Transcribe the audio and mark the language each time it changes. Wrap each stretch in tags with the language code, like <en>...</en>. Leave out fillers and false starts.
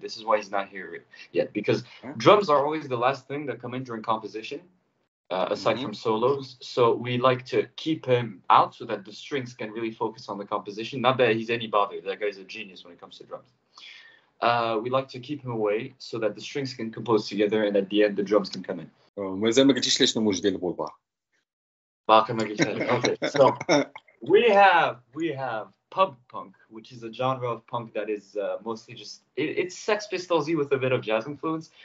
<en>This is why he's not here yet, because drums are always the last thing that come in during composition. aside from solos. So we like to keep him out so that the strings can really focus on the composition. Not that he's any bother. That guy's a genius when it comes to drums. We like to keep him away so that the strings can compose together and at the end the drums can come in.</en> <ar>مازال ما قلتيش ليش نموج ديال البولبار.</ar> <en>Okay, so we have pub punk, which is a genre of punk that is mostly just it's Sex Pistols-y with a bit of jazz influence.</en>